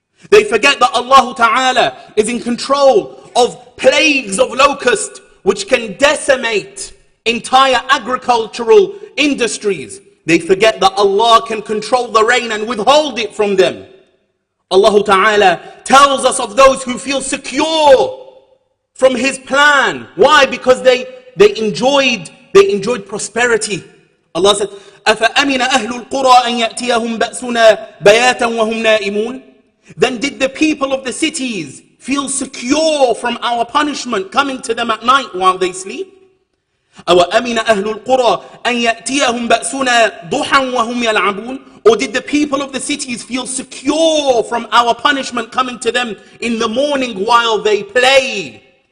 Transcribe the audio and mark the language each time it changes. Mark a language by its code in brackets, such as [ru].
[en] They forget that Allah ta'ala is in control of plagues of locusts which can decimate entire agricultural industries. They forget that Allah can control the rain and withhold it from them. Allah ta'ala tells us of those who feel secure from His plan. Why? Because they enjoyed prosperity. [ar] Allah said, أَفَأَمِنَ أَهْلُ الْقُرَىٰ أَنْ يَأْتِيَهُمْ بَأْسُنَا بَيَاتًا وَهُمْ نَائِمُونَ. [en] Then did the people of the cities feel secure from our punishment coming to them at night while they sleep? [ar] أَوَأَمِنَ أَهْلُ الْقُرَىٰ أَنْ يَأْتِيَهُمْ بَأْسُنَا ضُحًى وَهُمْ يَلْعَبُونَ. [en] Or did the people of the cities feel secure from our punishment coming to them in the morning while they play?